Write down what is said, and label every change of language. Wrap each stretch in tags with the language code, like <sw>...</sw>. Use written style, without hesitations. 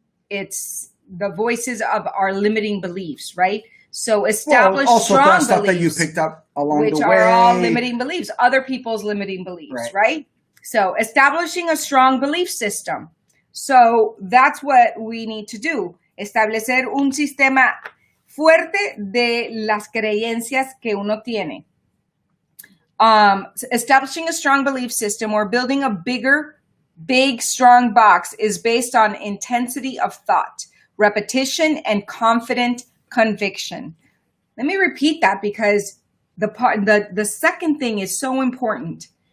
<en>It's the voices of our limiting beliefs, right? So establish strong stuff beliefs that you picked up along the way, which are all limiting beliefs, other people's limiting beliefs, right? So establishing a strong belief system. So that's what we need to do.</en> <es>Establecer un sistema fuerte de las creencias que uno tiene.</es> <en>Establishing a strong belief system or building a big, strong box is based on intensity of thought, repetition, and confident conviction. Let me repeat that because the second thing is so important.</en>